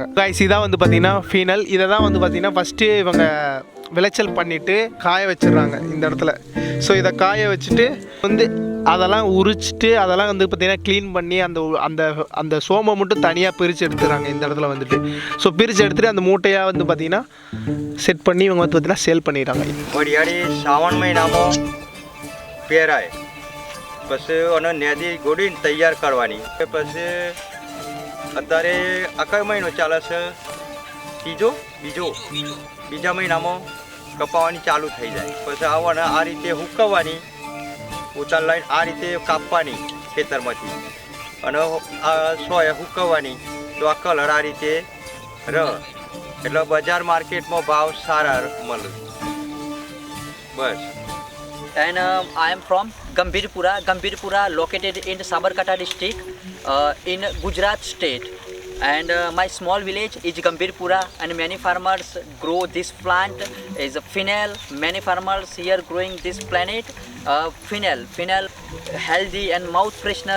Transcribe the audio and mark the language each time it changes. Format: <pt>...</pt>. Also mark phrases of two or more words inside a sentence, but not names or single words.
<ta>கைஸ், இதான் வந்து பார்த்திங்கன்னா ஃபீனல். இதை தான் வந்து பார்த்திங்கன்னா ஃபஸ்ட்டு இவங்க விளைச்சல் பண்ணிவிட்டு காய வச்சிடுறாங்க இந்த இடத்துல. ஸோ இதை காய வச்சுட்டு வந்து அதெல்லாம் உரிச்சிட்டு அதெல்லாம் வந்து பார்த்திங்கன்னா க்ளீன் பண்ணி அந்த அந்த அந்த சோம்பை மட்டும் தனியாக பிரித்து எடுத்துகிறாங்க இந்த இடத்துல வந்துட்டு. ஸோ பிரித்து எடுத்துகிட்டு அந்த மூட்டையாக வந்து பார்த்திங்கன்னா செட் பண்ணி இவங்க வந்து பார்த்திங்கன்னா சேல் பண்ணிடுறாங்க.</ta> <gu>શ્રાવણ મહિનામાં પહેરાય પછી અને નેદી ગોળીને તૈયાર કરવાની. પછી અત્યારે આ કયો મહિનો ચાલે છે? બીજા મહિનામાં કપાવાની ચાલુ થઈ જાય. પછી આવવાને આ રીતે હુકવવાની, ઉતાર લઈને આ રીતે કાપવાની ખેતરમાંથી અને આ સોય હુકવવાની. તો આ કલર આ રીતે રહે એટલે બજાર માર્કેટમાં ભાવ સારા મળે. બસ.</gu> <en>And I am from Gambhirpura located in Sabarkantha district in Gujarat state. And my small village is Gambhirpura, and many farmers grow this plant is fennel. Many farmers here growing this plant fennel healthy and mouth freshener.</en>